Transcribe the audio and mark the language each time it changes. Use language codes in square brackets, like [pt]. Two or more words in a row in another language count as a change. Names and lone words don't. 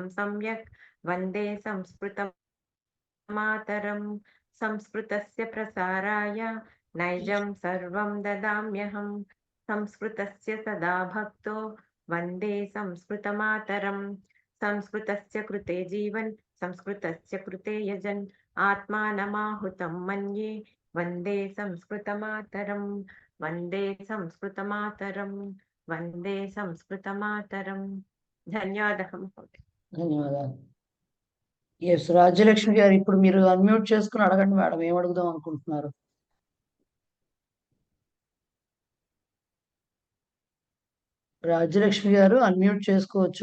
[sa] सम्यक् वन्दे संस्कृतमातरं संस्कृतस्य प्रसाराय नैजं सर्वं ददाम्यहं संस्कृतस्य सदा भक्तो वन्दे संस्कृतमातरं संस्कृतस्य कृते जीवन् संस्कृतस्य कृते यजन् आत्मानमाहुतं मन्ये वन्दे संस्कृतमातरं वन्दे संस्कृतमातरं वन्दे संस्कृतमातरं। [te] ధన్యవాదాలు. ధన్యవాదాలు. ఎస్ రాజ్యలక్ష్మి గారు, ఇప్పుడు మీరు అన్మ్యూట్ చేసుకుని అడగండి మేడం, ఏం అడుగుదాం అనుకుంటున్నారు? రాజ్యలక్ష్మి గారు అన్మ్యూట్ చేసుకోవచ్చు.